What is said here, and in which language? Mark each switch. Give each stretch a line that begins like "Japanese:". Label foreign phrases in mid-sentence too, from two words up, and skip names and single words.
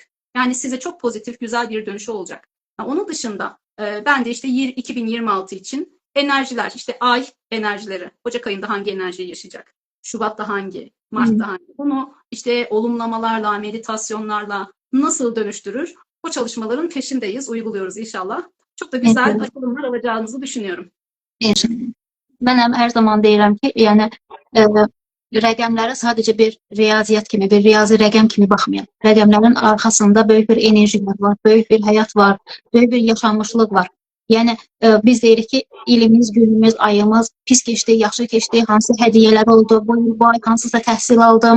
Turkish: Yani size çok pozitif, güzel bir dönüşü olacak. Onun dışında ben de işte 2026 için enerjiler, işte ay enerjileri, Ocak ayında hangi enerjiyi yaşayacak, Şubat'ta hangi, Mart'ta hangi, bunu işte olumlamalarla, meditasyonlarla nasıl dönüştürür? O çalışmaların peşindeyiz, uyguluyoruz inşallah. Çok da güzel Evet. açılımlar alacağınızı düşünüyorum.
Azerbaijani: Mən hər zaman deyirəm ki, yəni rəqəmlərə sadəcə bir riyaziyyat kimi, bir riyazi rəqəm kimi baxmayın. Rəqəmlərin arxasında böyük bir enerjilər var, böyük bir həyat var, böyük bir yaşanmışlıq var. Yəni biz deyirik ki, ilimiz, günümüz, ayımız pis keçdi, yaxşı keçdi, hansı hədiyyələr oldu, bu ay hansısa təhsil aldım.